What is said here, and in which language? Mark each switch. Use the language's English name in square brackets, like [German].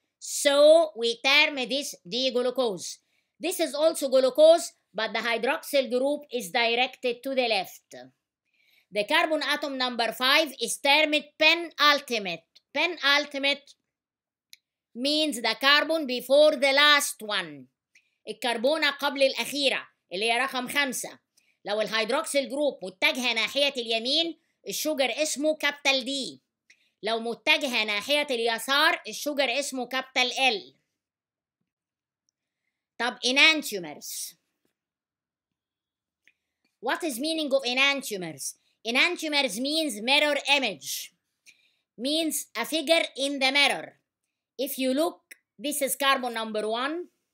[English] So, we term this D glucose. This is also glucose, but the hydroxyl group is directed to the left. The carbon atom number 5 is termed penultimate. Penultimate means the carbon before the last one. [Arabic] الكربونة قبل الأخيرة اللي هي رقم 5. لو الهيدروكسيل جروب متجهة ناحية اليمين الشجر اسمه كابيتال دي. لو متجهة ناحية اليسار الشجر اسمه كابيتال ال. طب enantiomers. [English] What is meaning of enantiomers? Enantiomers means mirror image. Means a figure in the mirror. If you look, this is carbon number 1.